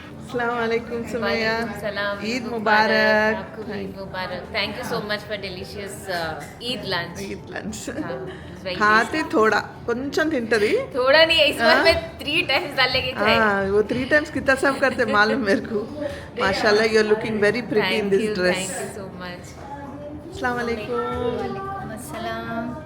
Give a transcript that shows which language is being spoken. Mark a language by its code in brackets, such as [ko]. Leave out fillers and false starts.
[hi] अस्सलाम वालेकुम सुमैया, ईद मुबारक. [en] Eid Mubarak. Thank you so much for delicious Eid lunch. [hi] Eid lunch खाते थोड़ा [te] కొంచెం తింటది. [hi] थोड़ा नहीं, इस बार मैं 3 times डालने की खाई. वो 3 times कितना सब करते मालूम मेरे को. माशाल्लाह, [en] You are looking very pretty in this dress. Thank you so much. [hi] अस्सलाम वालेकुम. [en] Assalam.